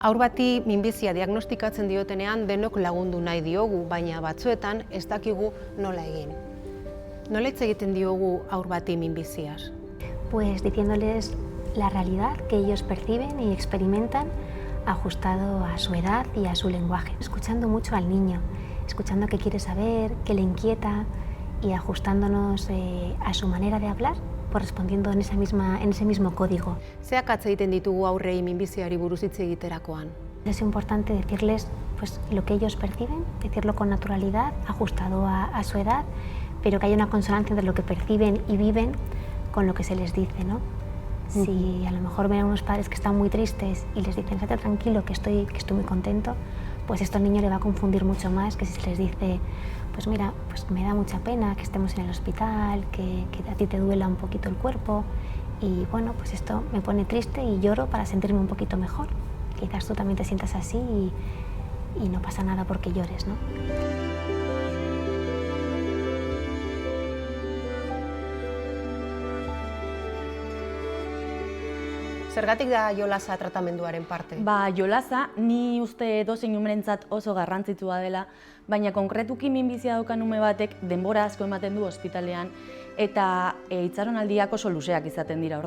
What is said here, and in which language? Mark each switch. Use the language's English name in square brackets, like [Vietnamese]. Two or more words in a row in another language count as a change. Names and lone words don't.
[Basque] Haur bati minbizia diagnostikatzen diotenean denok lagundu nahi diogu, baina batzuetan ez dakigu nola egin. Nola hitz egiten diogu haur bati minbiziaz? [Spanish] Pues diciéndoles la realidad que ellos perciben y experimentan ajustado a su edad y a su lenguaje. Escuchando mucho al niño, escuchando qué quiere saber, qué le inquieta y ajustándonos a su manera de hablar, pues respondiendo en ese mismo código. [Basque] Zeak atz egiten ditugu aurrei minbiziari buruz hitz egiterakoan? [Spanish] Es importante decirles pues, lo que ellos perciben, decirlo con naturalidad, ajustado a su edad, pero que haya una consonancia entre lo que perciben y viven con lo que se les dice, ¿no? Si a lo mejor ven a unos padres que están muy tristes y les dicen, estate tranquilo, que estoy muy contento, pues esto al niño le va a confundir mucho más que si se les dice, pues mira, pues me da mucha pena que estemos en el hospital, que a ti te duela un poquito el cuerpo y bueno, pues esto me pone triste y lloro para sentirme un poquito mejor. Quizás tú también te sientas así y no pasa nada porque llores, ¿no? [Basque] Zergatik da jolasa tratamenduaren parte? Jolasa ni uste edozein umerentzat oso garrantzitsua dela, baina konkretuki minbizia daukan ume batek denbora asko ematen du ospitalean eta itxaronaldiak oso luzeak izaten dira.